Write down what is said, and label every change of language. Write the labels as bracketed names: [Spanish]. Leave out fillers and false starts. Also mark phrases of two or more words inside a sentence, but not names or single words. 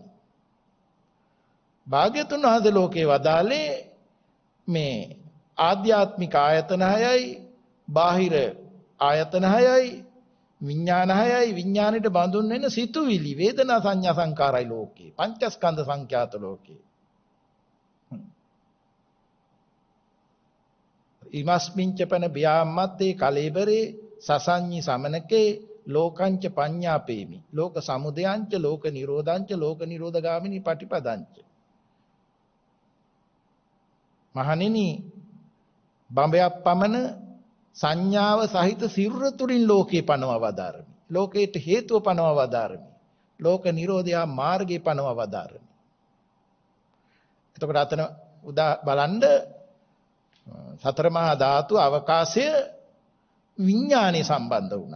[Sinhala] භාග්‍යතුන් වහන්සේ ලෝකේ වදාලේ මේ ආධ්‍යාත්මික ආයතන 6යි, බාහිර ආයතන 6යි, විඥාන 6යි, විඥානෙට බඳුන් වෙන සිතුවිලි, වේදනා, සංඥා, සංකාරයි ලෝකේ. පංචස්කන්ධ සංඛ්‍යාත ලෝකේ. [Pali] ඉමස්මින්ච පන බ්‍යාමත්තේ කලේබරේ සසඤ්ඤි සමනකේ ලෝකංච පඤ්ඤාපේමි. ලෝක සමුදයංච ලෝක නිරෝධංච ලෝක නිරෝධගාමිනී පටිපදංච. [Sinhala] මහණෙනි බඹයක් පමණ සංඥාව සහිත සිරුර තුලින් ලෝකේ පනවා වදාරමි. ලෝකයට හේතුව පනවා වදාරමි. ලෝක නිරෝධය මාර්ගේ පනවා වදාරමි. එතකොට අතන බලන්න සතර මහා ධාතු අවකාශය විඥානේ සම්බන්ධ වුණා.